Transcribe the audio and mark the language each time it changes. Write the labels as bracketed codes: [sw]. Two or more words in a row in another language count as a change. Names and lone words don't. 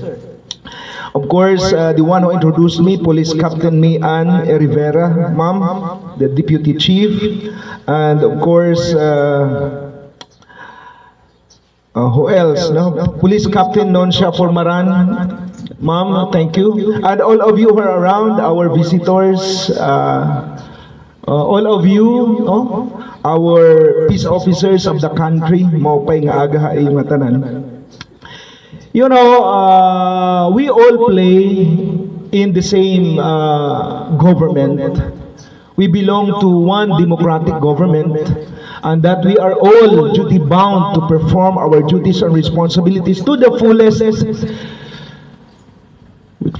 [en] Of course, the one who introduced me, Police Captain Mian Rivera, ma'am, the Deputy Chief, and of course, who else? Police Captain Nonsha Formaran, ma'am, thank you. And all of you who are around, our visitors, all of you, our peace officers of the country, [war] maupay nga aga ay matanan. [en] You know, we all play in the same government. We belong to one democratic government, and that we are all duty bound to perform our duties and responsibilities to the fullest, with